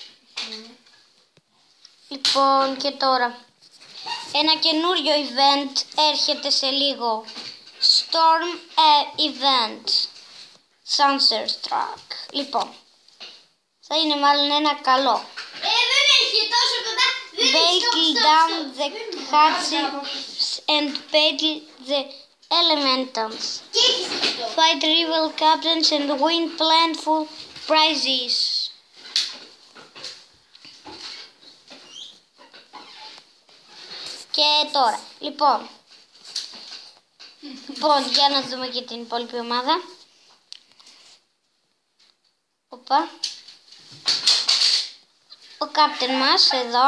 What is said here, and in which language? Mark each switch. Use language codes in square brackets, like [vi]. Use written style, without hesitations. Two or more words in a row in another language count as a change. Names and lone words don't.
[el] Λοιπόν, και τώρα. Ένα καινούριο event έρχεται σε λίγο. [en] Storm event. Sunset Track. [el] Λοιπόν, θα είναι μάλλον ένα καλό. Δεν έχει τόσο κοντά. Δεν έχει [en] Battle down the hatches and battle the elementals. [el] Και έχεις αυτό. [en] Fight rival captains and win plentiful prizes. [el] Και τώρα, λοιπόν, για να δούμε και την υπόλοιπη ομάδα. Οπα. Ο κάπτεν μας εδώ.